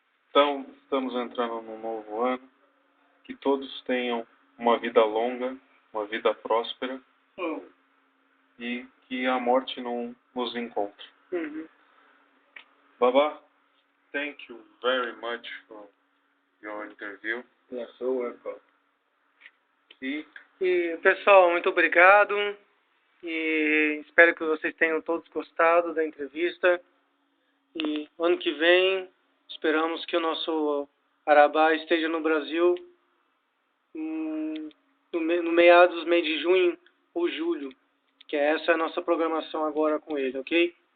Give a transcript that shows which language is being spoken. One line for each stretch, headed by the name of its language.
Portuguese: Então, estamos entrando num novo ano. Que todos tenham uma vida longa, uma vida próspera. E que a morte não nos encontre.
English: Baba, thank you very much for your interview. You are so welcome.
Portuguese: E pessoal, muito obrigado. E espero que vocês tenham todos gostado da entrevista. E ano que vem, esperamos que o nosso Araba esteja no Brasil no meados do mês de junho ou julho, que essa é a nossa programação agora com ele, ok?